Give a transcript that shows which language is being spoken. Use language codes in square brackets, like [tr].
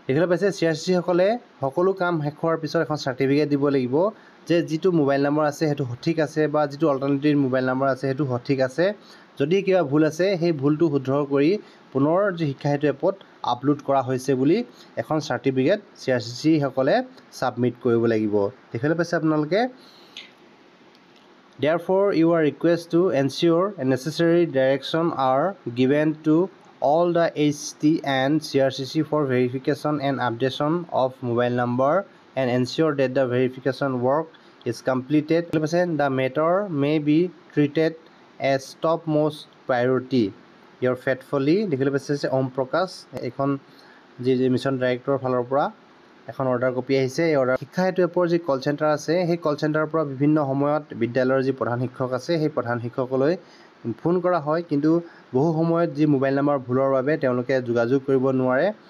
[as] দেখিবলৈ পাইছে CRCC সকলে সকলো কাম শেষ হোৱাৰ পিছত এখন চাৰ্টিফিকেট দিব লাগিব যে যিটো মোবাইল নাম্বাৰ আছে সেইটো সঠিক আছে বা যিটো অল্টাৰনেটিভ মোবাইল নাম্বাৰ আছে সেইটো সঠিক আছে। যদি কিবা ভুল আছে সেই ভুলটো শুদ্ধ কৰি পুনৰ যি শিক্ষা হেতু এপত আপলোড কৰা হৈছে বুলি এখন চাৰ্টিফিকেট CRCC সকলে ছাবমিট কৰিব লাগিব। দেখিবলৈ পাইছে আপোনালোকে। [en] Therefore, you are requested to ensure necessary direction are given to all the HT and CRCC for verification and updation of mobile number and ensure that the verification work is completed. The matter may be treated as topmost priority. Your faithfully [as] দেখিবলৈ পাইছে ওম প্ৰকাশ। এখন যি mission ডাইৰেক্টৰৰ ফালৰ পৰা এখন order copy আহিছে। এই অৰ্ডাৰ শিক্ষা হেতু এপৰ যি কল চেণ্টাৰ আছে সেই কল চেণ্টাৰৰ পৰা বিভিন্ন সময়ত বিদ্যালয়ৰ যি প্ৰধান শিক্ষক আছে সেই প্ৰধান শিক্ষকলৈ ফোন কৰা হয়, কিন্তু বহু সময়ত যি মোবাইল নাম্বাৰ ভুলৰ বাবে তেওঁলোকে যোগাযোগ কৰিব নোৱাৰে।